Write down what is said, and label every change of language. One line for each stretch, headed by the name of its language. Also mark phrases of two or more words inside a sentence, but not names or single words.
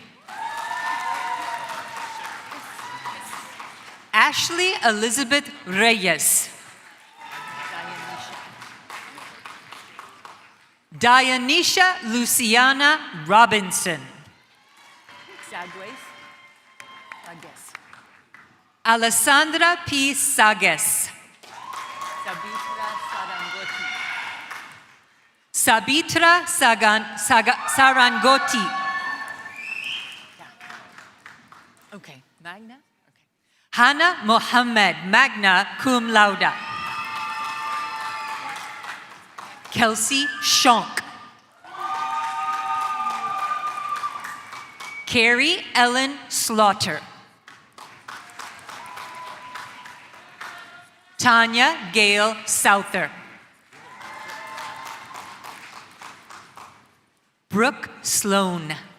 English: Ashley Elizabeth Reyes. Dianisha Luciana Robinson. Alessandra P. Sages. Sabitra Sarangoti. Okay, Magna? Okay. Hannah Mohammed,
Latin: magna cum laude.
English: Kelsey Shonk. Carrie Ellen Slaughter. Tanya Gail Souther. Brooke Sloan.